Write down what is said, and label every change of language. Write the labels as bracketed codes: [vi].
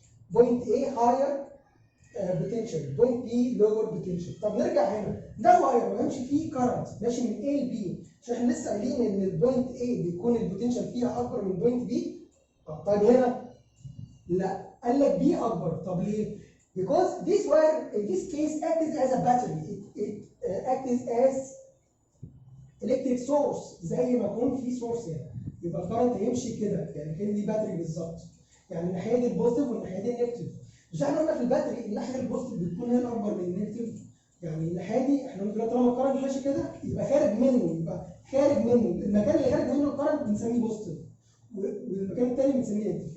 [en] Point A higher potential, point B lower بوتنشال. [ar] طب نرجع هنا، ده واير ويمشي فيه كارنت ماشي من A ل B، مش احنا لسه قايلين ان البوينت A بيكون البوتنشال فيها اكبر من بوينت B؟ طيب هنا لا، قال لك B اكبر. طب ليه؟ [en] Because this wire in this case acts as a battery. It acts as electric source [ar] زي ما يكون في سورس هنا. يبقى الكارنت هيمشي كده، يعني كان دي باتري بالظبط. يعني الناحيه دي البوزيتيف والناحيه دي النيجاتيف. مش احنا قلنا في الباتري الناحيه البوزيتيف بتكون هي الاكبر من النيجاتيف؟ يعني الناحيه دي احنا قلنا دلوقتي طالما الكارنت ماشي كده يبقى خارج منه، يبقى خارج منه المكان اللي خارج منه الكارنت بنسميه بوزيتيف، والمكان الثاني بنسميه نيجاتيف.